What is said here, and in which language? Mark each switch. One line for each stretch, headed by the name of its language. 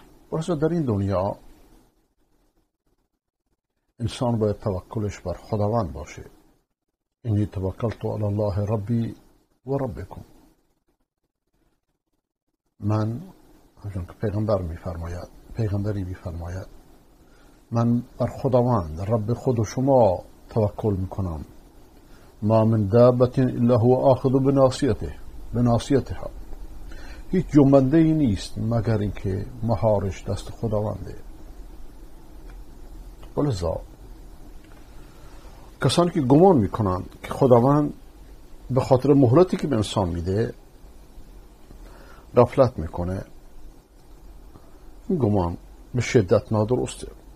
Persian: واسه در این دنیا انسان باید توکلش بر خداوند باشه.
Arabic: اینی توکلت علی الله ربی و ربکم.
Persian: من همچون که پیغمبری میفرماید من بر خداوند رب خود و شما توکل میکنم.
Arabic: ما من دابت الا هو آخذ بناصیتها.
Persian: هیچ جنبنده ای نیست مگر اینکه مهارش دست خداونده. ولذا کسانی که گمان میکنند که خداوند به خاطر مهلتی که به انسان میده غفلت میکنه، این گمان به شدت نادرسته.